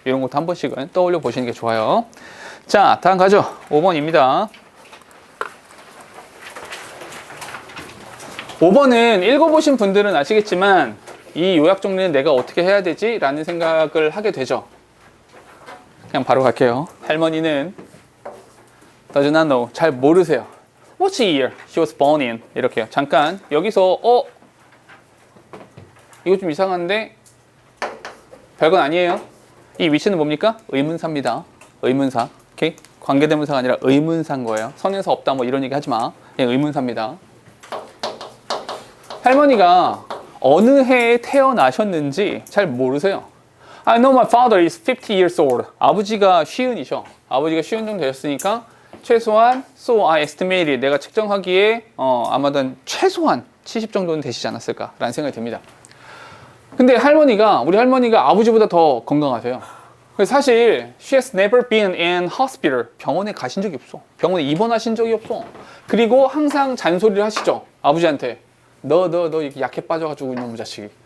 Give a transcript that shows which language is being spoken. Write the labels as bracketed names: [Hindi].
[Korean] 이런 것도 한 번씩은 떠올려 보시는 게 좋아요. 자, 다음 가죠. 5번입니다. 5번은 읽어보신 분들은 아시겠지만 이 요약 정리는 내가 어떻게 해야 되지? 라는 생각을 하게 되죠. 그냥 바로 갈게요. 할머니는 [English] does not know. [Korean] 잘 모르세요. [English] What's year she was born in? [Korean] 이렇게요. 잠깐 여기서 이거 좀 이상한데 별건 아니에요. 이 위치는 뭡니까? 의문사입니다. 의문사. 오케이? 관계대명사가 아니라 의문사인 거예요. 선행사 없다 뭐 이런 얘기 하지 마. 그냥 의문사입니다. 할머니가 어느 해에 태어나셨는지 잘 모르세요. [English] I know my father is 50 years old. [Korean] 아버지가 50이셔. 아버지가 50 정도 되셨으니까 최소한 [English] so I estimated. [Korean] 내가 측정하기에 아마도 최소한 70 정도는 되시지 않았을까라는 생각이 듭니다. 근데 우리 할머니가 아버지보다 더 건강하세요. [English] 사실 she has never been in hospital. [Korean] 병원에 가신 적이 없어. 병원에 입원하신 적이 없어. 그리고 항상 잔소리를 하시죠. 아버지한테. 너 이렇게 약해 빠져가지고 이놈의 자식이.